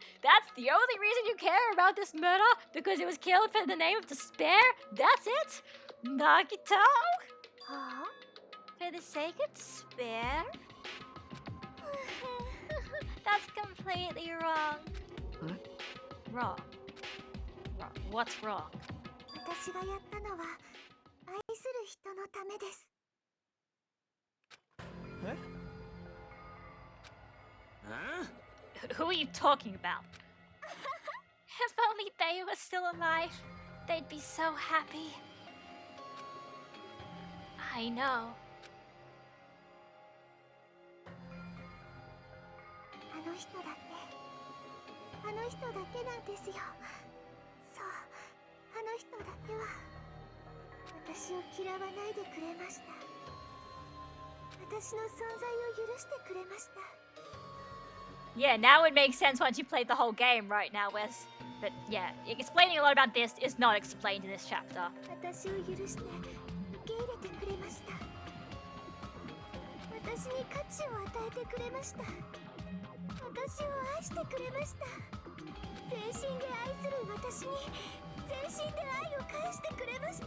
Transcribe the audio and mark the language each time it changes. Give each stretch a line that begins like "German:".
English: That's the only reason you care about this murder? Because it was killed for the name of despair? That's it? Nagito? Huh? For the sake of despair? That's completely wrong. Huh? Wrong. Wrong. What's wrong?
Japanese: 私がやったのは愛する人のためです。
English: Who are you talking about? If only they were still alive, they'd be so happy. I know.
Japanese: あの人だけあの人だけなんですよ。そう、あの人だけは私を嫌わないでくれました。私の存在を許してくれました。
English: Yeah, now it makes sense once you played the whole game right now, Wes. But yeah, explaining a lot about this is not explained in this chapter.
Japanese: 私を許して受け入れてくれました。私に価値を与えてくれました。私を愛してくれました。全身で愛する私に全身で愛を返してくれました。